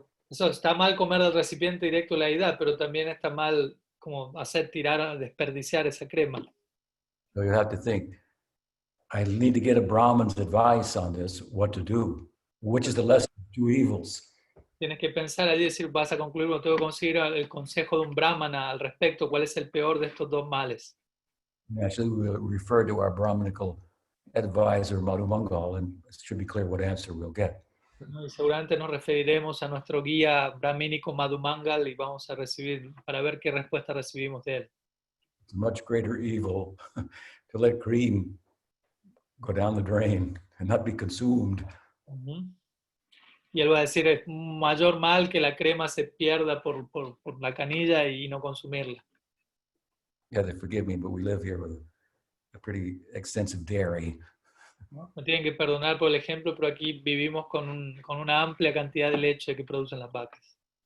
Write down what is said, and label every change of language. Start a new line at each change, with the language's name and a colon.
Spanish: Eso está mal comer del recipiente directo de la deidad, pero también está mal como desperdiciar esa crema.
English: So you have to think, I need to get a Brahman's advice on this, what to do. Which is the lesser of two evils?
Spanish: Tienes que pensar allí y decir, vas a concluir, tengo que conseguir el consejo de un brahmana al respecto, cuál es el peor de estos dos males.
English: Actually, we'll refer to our Brahmanical advisor, Madhu Mangal, and it should be clear what answer we'll get.
Spanish: ¿no? Y seguramente nos referiremos a nuestro guía brahmínico Madhumangal y vamos a recibir, para ver qué respuesta recibimos de él.
English: It's a much greater evil to let cream go down the drain and not be consumed. Ujú.
Spanish: Y él va a decir, es un mayor mal que la crema se pierda por la canilla y no consumirla.
English: Yeah, they forgive me, but we live here with a pretty extensive dairy.
Spanish: ¿No? Me tienen que perdonar por el ejemplo, pero aquí vivimos con una amplia cantidad de leche que producen las vacas.